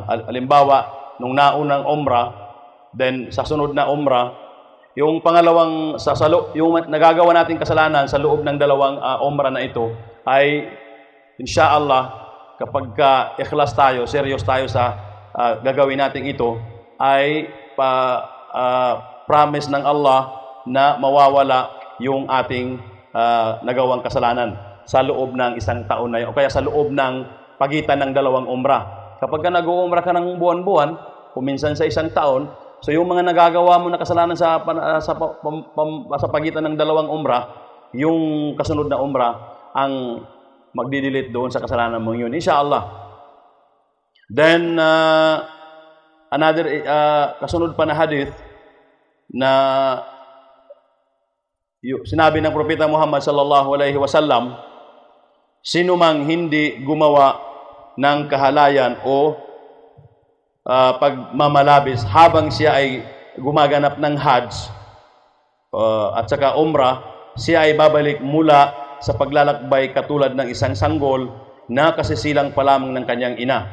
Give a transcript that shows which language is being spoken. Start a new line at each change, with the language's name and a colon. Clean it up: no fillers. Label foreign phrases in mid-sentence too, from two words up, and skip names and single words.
Filipino: Halimbawa, nung naunang umrah, then sa sunod na umrah, yung pangalawang yung nagagawa nating kasalanan sa loob ng dalawang umrah na ito ay insyaallah kapag ikhlas tayo, serious tayo sa gagawin natin ito, ay promise ng Allah na mawawala yung ating nagawang kasalanan sa loob ng isang taon na yun, o kaya sa loob ng pagitan ng dalawang umrah. Kapag ka nag-uumrah ka ng buwan-buwan, o minsan sa isang taon, so yung mga nagagawa mo na kasalanan sa pagitan ng dalawang umrah, yung kasunod na umrah ang magdidelete doon sa kasalanan mo yun, inshallah. Then, another kasunod pa na hadith na sinabi ng propeta Muhammad
Arabic: صلى الله عليه وسلم,
Filipino: sino mang hindi gumawa ng kahalayan o pagmamalabis habang siya ay gumaganap ng Hajj at saka umrah, siya ay babalik mula sa paglalakbay katulad ng isang sanggol na kasisilang pa lamang ng kanyang ina.